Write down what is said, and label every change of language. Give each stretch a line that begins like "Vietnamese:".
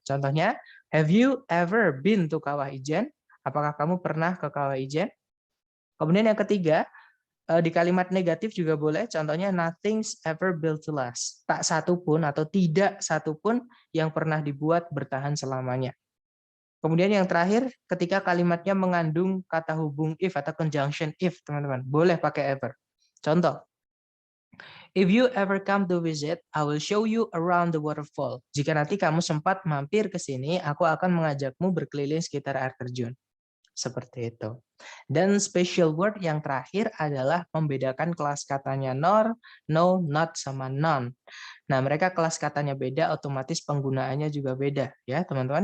English: Contohnya, have you ever been to Kawah Ijen?
Indonesian: Apakah kamu pernah ke Kawah Ijen? Kemudian yang ketiga, di kalimat negatif juga boleh, contohnya
English: nothing's ever built to last.
Indonesian: Tak satu pun atau tidak satu pun yang pernah dibuat bertahan selamanya. Kemudian yang terakhir, ketika kalimatnya mengandung kata hubung if atau conjunction if, teman-teman, boleh pakai ever.
English: Contoh, if you ever come to visit, I will show you around the waterfall.
Indonesian: Jika nanti kamu sempat mampir ke sini, aku akan mengajakmu berkeliling sekitar air terjun. Seperti itu. Dan special word yang terakhir adalah membedakan kelas katanya nor, no, not, sama none. Nah, mereka kelas katanya beda, otomatis penggunaannya juga beda ya, teman-teman.